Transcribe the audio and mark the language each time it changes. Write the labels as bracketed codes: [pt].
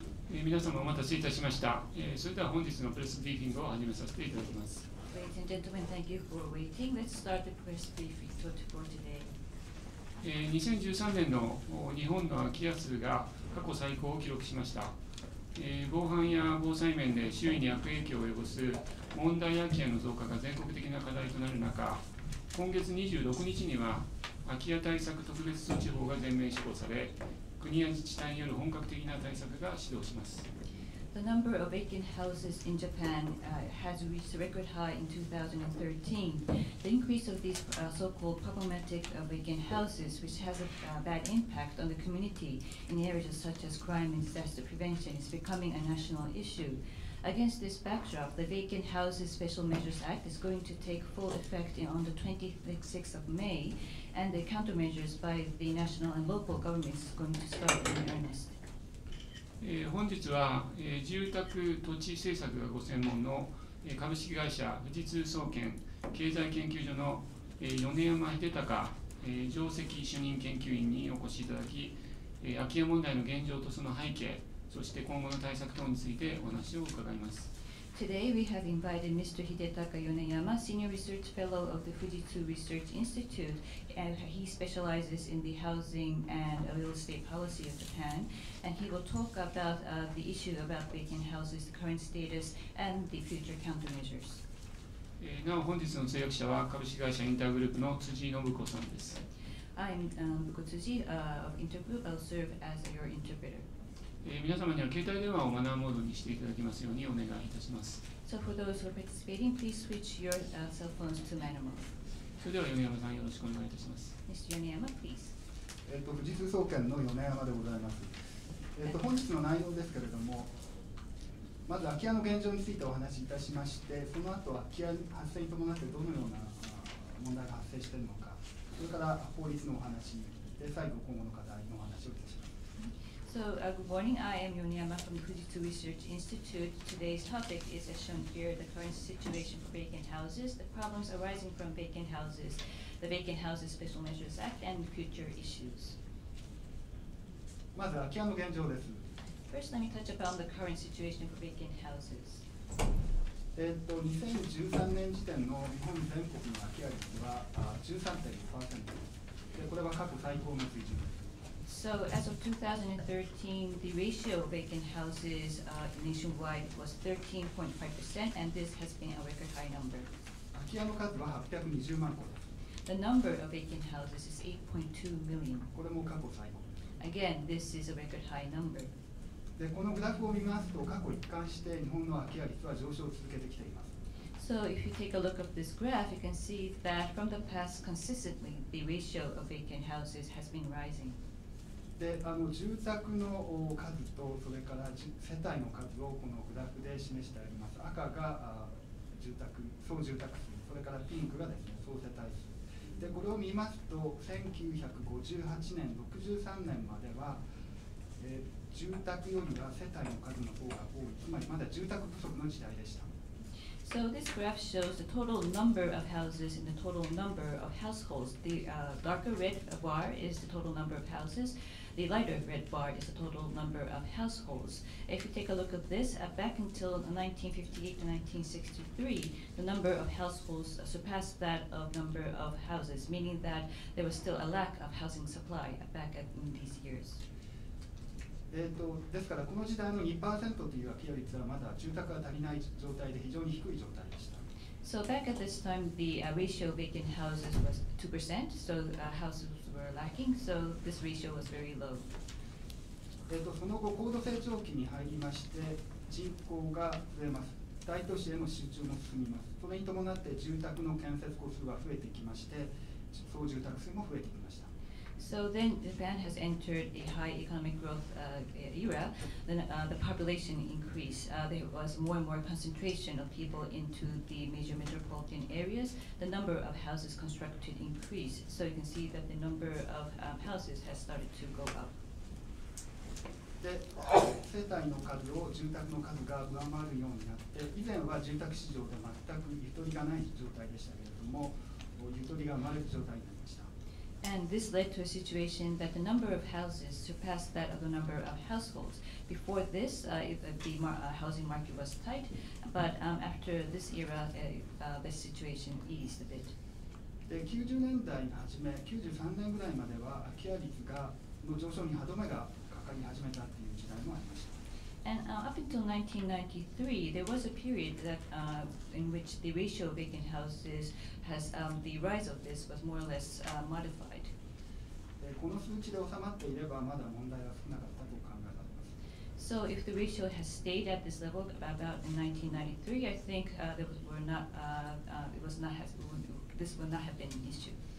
[ja] 皆様お待たせいたしました。それでは本日のプレスブリーフィングを始めさせていただきます。 [en] Ladies and gentlemen, thank you for waiting. Let's start the press briefing for today. [ja] 2013年の日本の空き家数が過去最高を記録しました。防犯や防災面で周囲に悪影響を及ぼす問題空き家の増加が全国的な課題となる中、今月26日には空き家対策特別措置法が全面施行され、国や自治体による本格的な対策が始動します。 [en] The number of vacant houses in Japan has reached a record high in 2013. The increase of these so-called problematic vacant houses, which has a bad impact on the community in areas such as crime and disaster prevention, is becoming a national issue. Against this backdrop, the Vacant Houses Special Measures Act is going to take full effect on the 26th of May, and the countermeasures by the national and local governments is going to start in earnest. [ja] 本日は、住宅土地政策がご専門の株式会社富士通総研経済研究所の米山秀隆上席主任研究員にお越しいただき、空き家問題の現状とその背景、そして今後の対策等についてお話を伺います。 [en] Today we have invited Mr. Hidetaka Yoneyama, Senior Research Fellow of the Fujitsu Research Institute, and he specializes in the housing and real estate policy of Japan, and he will talk about the issue about vacant houses, the current status, and the future countermeasures. [ja] なお本日の通訳者は株式会社インターグループの辻信子さんです。 [en] I'm Tsuji of Intergroup. I'll serve as your interpreter. [ja] 皆様には携帯電話をマナーモードにしていただきますようにお願いいたします。 [en] So for those who are participating, please switch your cell phones to manual mode. [ja] それでは米山さんよろしくお願いいたします。 [en] Mr. Yoneyama, please. [ja] 富士通総研の米山でございます。本日の内容ですけれども、まず空き家の現状についてお話しいたしまして、その後空き家発生に伴ってどのような問題が発生しているのか、それから法律のお話で、最後今後の課題のお話をいたします。 [en] So, good morning. I am Yoneyama from the Fujitsu Research Institute. Today's topic is, as shown here, the current situation for vacant houses, the problems arising from vacant houses, the Vacant Houses Special Measures Act, and future issues. [ja] まず空き家の現状です。 [en] First, let me touch upon the current situation for vacant houses. [ja] 2013年時点の日本全国の空き家率は 13.5%。これは過去最高の水準です。 [en] So, as of 2013, the ratio of vacant houses nationwide was 13.5%, and this has been a record high number. [ja] 空き家の数は820万戸です。 [en] The number of vacant houses is 8.2 million. [ja] これも過去最高です。 [en] Again, this is a record high number. [ja] で、このグラフを見ますと、過去一貫して日本の空き家率は上昇を続けてきています。 [en] So, if you take a look at this graph, you can see that from the past, consistently, the ratio of vacant houses has been rising. [ja] で住宅の数とそれから世帯の数をこのグラフで示してあります。赤が総住宅数、それからピンクがですね、総世帯数で、これを見ますと1958年、63年までは、住宅よりは世帯の数の方が多い、つまりまだ住宅不足の時代でした。 [en] So this graph shows the total number of houses and the total number of households. The darker red bar is the total number of houses. The lighter red bar is the total number of households. If you take a look at this, back until 1958 to 1963, the number of households surpassed that of number of houses, meaning that there was still a lack of housing supply back in these years. [ja] ですからこの時代の 2% という空き家率はまだ住宅が足りない状態で非常に低い状態でした。 [en] So back at this time, the ratio of vacant houses was 2%, so houses were lacking, so this ratio was very low. [ja] その後、高度成長期に入りまして、人口が増えます。大都市への集中も進みます。それに伴って住宅の建設戸数は増えてきまして、総住宅数も増えてきました。 [en] So then Japan has entered a high economic growth era. Then the population increased. There was more and more concentration of people into the major metropolitan areas. The number of houses constructed increased. So you can see that the number of houses has started to go up. [ja] で、世帯の数を住宅の数が上回るようになって、以前は住宅市場で全くゆとりがない状態でしたけれども、ゆとりが生まれる状態になりました。 [en] And this led to a situation that the number of houses surpassed that of the number of households. Before this, the housing market was tight, but after this era, the situation eased a bit. [ja] で90年代の初め、93年ぐらいまでは空き家率の上昇に歯止めがかかり始めたという時代もありました。 [en] And up until 1993, there was a period that in which the ratio of vacant houses has the rise of this was more or less modified. [ja] この数値で収まっていればまだ問題は少なかったと考えられます。 [en] So if the ratio has stayed at this level about in 1993, I think this would not have been an issue.